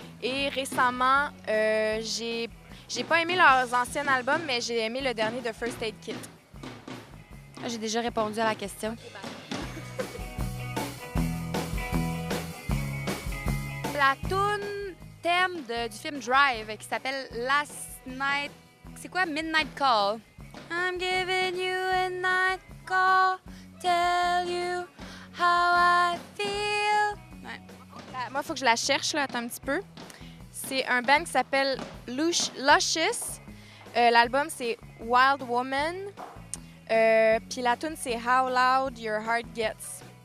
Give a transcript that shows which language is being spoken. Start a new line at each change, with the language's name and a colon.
French: Et récemment, j'ai pas aimé leurs anciens albums, mais j'ai aimé le dernier de First Aid Kit. J'ai déjà répondu à la question. La toune thème du film Drive, qui s'appelle Last Night... C'est quoi? Midnight Call.
English: I'm giving you a night call, tell you how I feel.
French: Ouais. Moi, il faut que je la cherche, là, attends un petit peu. C'est un band qui s'appelle Luscious. L'album, c'est Wild Woman. Puis la tune, c'est How Loud Your Heart Gets.